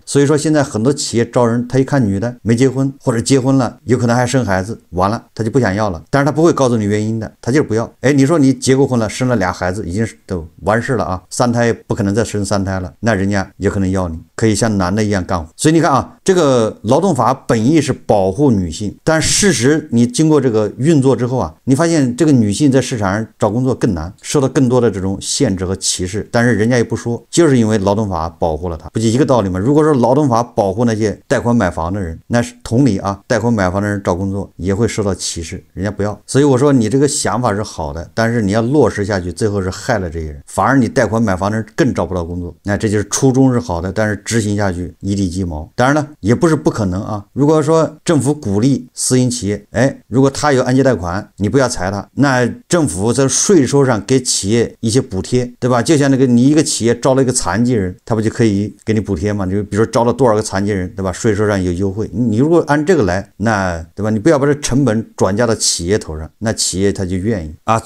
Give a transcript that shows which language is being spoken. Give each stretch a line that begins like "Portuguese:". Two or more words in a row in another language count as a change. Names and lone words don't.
Chinese: 所以說現在很多企業招人，他一看女的沒結婚或者結婚了，有可能還生孩子，完了他就不想要了，但是他不會告訴你原因的，他就是不要。哎，你說你結過婚了，生了2孩子，已經都完事了啊，3胎不可能再生3胎了，那人家也可能要你，可以像男的一樣幹活。所以你看啊，这個勞動法本意是保護女性，但事實你經過這個運作之後啊，你發現這個女性在市場上找工作更難，受到更多的這種限制和歧視，但是人家也不說，就是因為勞動法保護了她，不就一個道理嗎？如果說勞動法保護那些貸款買房的人，那是同理啊，貸款買房的人找工作也會受到歧視，人家不要。所以我說你這個想法是好的，但是你要落實下去，最後是害了這些人，反而你貸款買房的人更找不到工作。那這就是初衷是好的，但是執行下去一地雞毛。當然了，也不是不可能啊。如果說政府鼓勵私營企業，哎，如果他有按揭貸款，你不要裁他，那政府在稅收上給企業一些補貼，對吧？就像那個你一個企業招了一個殘疾人，他不就可以給你補貼嗎？就比如说招了多少個殘疾人，對吧？稅收上有優惠，你如果按這個來，那對吧？你不要把這成本轉嫁到企業頭上，那企業他就願意啊。